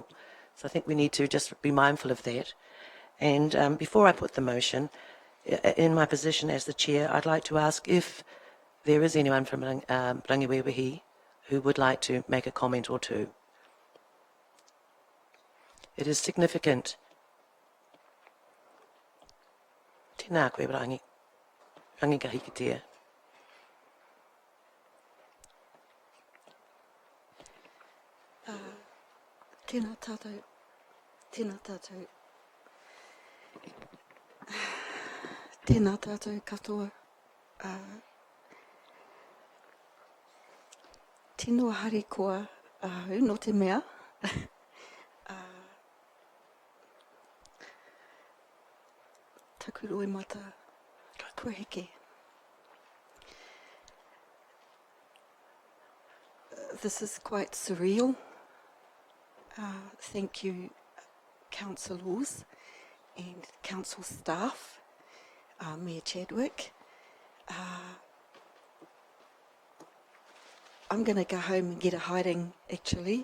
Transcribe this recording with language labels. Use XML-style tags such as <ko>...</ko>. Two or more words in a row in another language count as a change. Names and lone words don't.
<en>So I think we need to just be mindful of that. And before I put the motion, in my position as the chair, I'd like to ask if there is anyone from Rangiwewehi who would like to make a comment or two. It is significant.</en> <mi>Tēnā koe rangi. Rangi ka hikitea. Tēnā tātou. Tēnā tātou. Tēnā tātou katoa. Tino hari koa ahau no te mea. Taku roi mata kua heke.</mi> <en>This is quite surreal. Thank you, councillors and council staff, Mayor Chadwick. I'm going to go home and get a hiding, actually.</en>